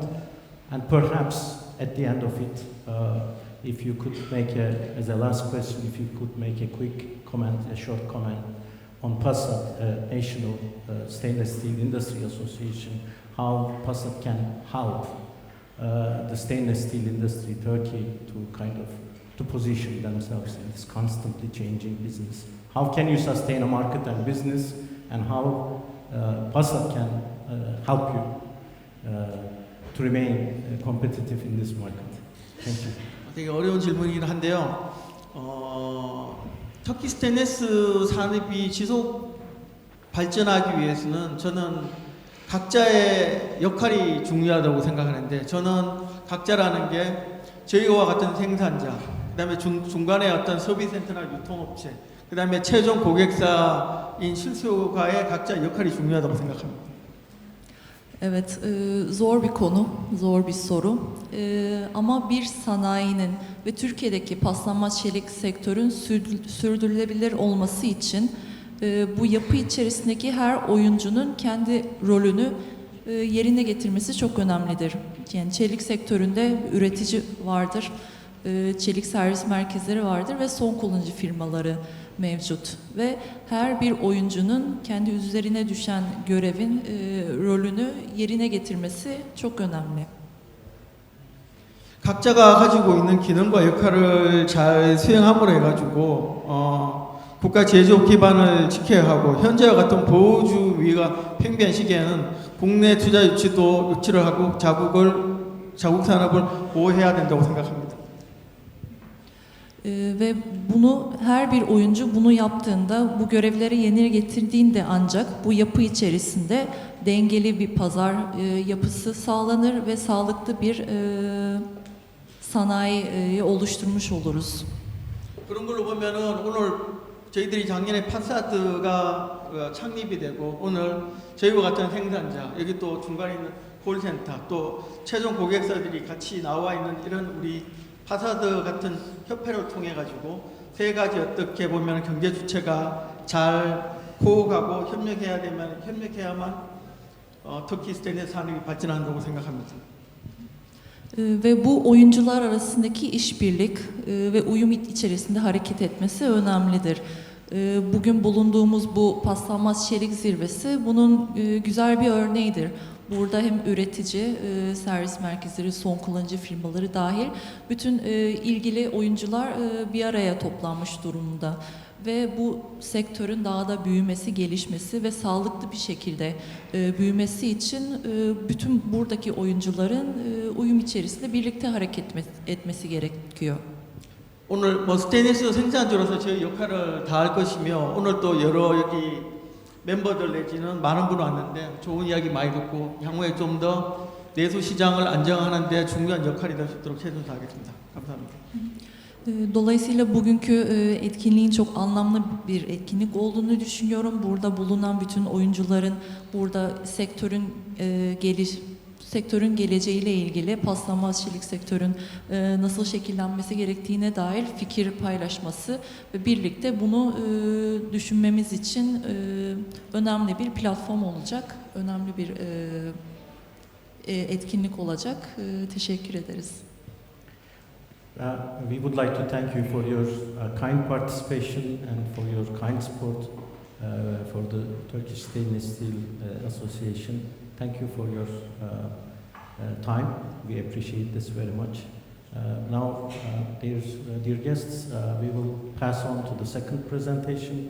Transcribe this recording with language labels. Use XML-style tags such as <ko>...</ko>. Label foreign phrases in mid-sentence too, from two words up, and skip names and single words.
<en>And perhaps at the end of it, if you could make as a last question, if you could make a quick comment, a short comment on PASSAD, National Stainless Steel Industry Association, how PASSAD can help the stainless steel industry, Turkey, to position themselves in this constantly changing business. How can you sustain a market and business, and how PASSAD can help you to remain competitive in this market? Thank you.</en> <ko>되게 어려운 질문이긴 한데요. 터키 스테인리스 산업이 지속 발전하기 위해서는 저는 각자의 역할이 중요하다고 생각하는데, 저는 각자라는 게 저희와 같은 생산자, 그다음에 중간에 어떤 서비스센터나 유통업체, 그다음에 최종 고객사인 실수요가의 각자 역할이 중요하다고 생각합니다.</ko> <tr>Evet, zor bir konu, zor bir soru. Ama bir sanayinin ve Türkiye'deki paslanmaz çelik sektörün sürdürülebilir olması için bu yapı içerisindeki her oyuncunun kendi rolünü yerine getirmesi çok önemlidir. Yani çelik sektöründe üretici vardır, çelik servis merkezleri vardır ve son kullanıcı firmaları mevcut. Ve her bir oyuncunun kendi üzerine düşen görevin, rolünü yerine getirmesi çok önemli.</tr> <ko>각자가 가지고 있는 기능과 역할을 잘 수행함으로 해가지고 국가 제조업 기반을 지켜야 하고, 현재와 같은 보호주 위기가 팽배한 시기에는 국내 투자 유치를 하고 자국 산업을 보호해야 된다고 생각합니다.</ko> <tr>Ve bunu her bir oyuncu bunu yaptığında, bu görevleri yerine getirdiğinde ancak bu yapı içerisinde dengeli bir pazar yapısı sağlanır ve sağlıklı bir sanayi oluşturmuş oluruz.</tr> <ko>그런 걸로 보면은 오늘 저희들이 작년에 파사드가 창립이 되고, 오늘 저희와 같은 생산자, 여기 또 중간에 있는 콜센터, 또 최종 고객사들이 같이 나와 있는 이런 우리 파사드 같은 협회를 통해 가지고 세 가지 어떻게 보면 경제 주체가 잘 호흡하고 협력해야만 터키 스테인리스 산업이 발전한다고 생각합니다.</ko> <tr>Ve bu oyuncular arasındaki işbirlik ve uyum içerisinde hareket etmesi önemlidir. Bugün bulunduğumuz bu Paslanmaz Çelik Zirvesi bunun güzel bir örneğidir. Burada hem üretici, servis merkezleri, son kullanıcı firmaları dahil bütün ilgili oyuncular bir araya toplanmış durumda. Ve bu sektörün daha da büyümesi, gelişmesi ve sağlıklı bir şekilde büyümesi için bütün buradaki oyuncuların uyum içerisinde birlikte hareket etmesi gerekiyor.</tr> <ko>오늘 스테인리스 생산주로서 저희 역할을 다할 것이며, 오늘 또 여러 여기 멤버들 내지는 많은 분 왔는데 좋은 이야기 많이 듣고 향후에 좀 더 내수 시장을 안정하는 데 중요한 역할이 될 수 있도록 최선을 다하겠습니다. 감사합니다.</ko> <tr>Dolayısıyla bugünkü etkinliğin çok anlamlı bir etkinlik olduğunu düşünüyorum. Burada bulunan bütün oyuncuların burada sektörün geleceğiyle ilgili, paslanmaz çelik sektörün nasıl şekillenmesi gerektiğine dair fikir paylaşması ve birlikte bunu düşünmemiz için önemli bir platform olacak, önemli bir etkinlik olacak. Teşekkür ederiz.</tr> <en>We would like to thank you for your kind participation and for your kind support for the Turkish Stainless Steel Association. Thank you for your time. We appreciate this very much. Now, dear guests, we will pass on to the second presentation.</en>